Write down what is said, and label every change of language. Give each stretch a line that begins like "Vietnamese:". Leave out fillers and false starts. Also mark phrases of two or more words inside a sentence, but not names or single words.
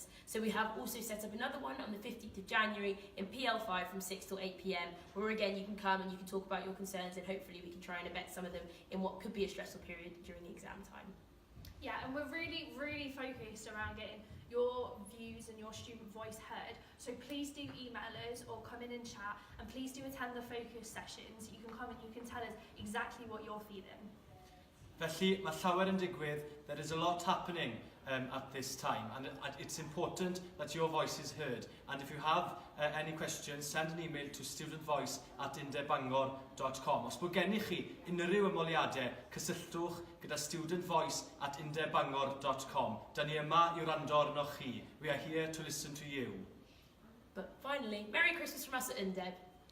English: So we have also set up another one on the 15th of January in PL5 from 6 till 8 p.m, where again you can come and you can talk about your concerns, and hopefully we can try and abet some of them in what could be a stressful period during the exam time. Yeah, and we're really, really focused around getting your views and your student voice heard. So please do email us or come in and chat, and please do attend the focus sessions. You can come and you can tell us exactly what you're feeling.
Welsh: Felly, mae llawer yn digwydd.
English: There is a lot happening at this time, and it's important that your voice is heard. And if you have any questions, send an email to studentvoice@undebangor.com.
Welsh: Os bod gennych chi unrhyw ymoliadau, cysylltwch gyda studentvoice@undebangor.com. Da ni yma i wrando arnoch chi.
English: We are here to listen to you. But finally, Merry Christmas from us at Undeb.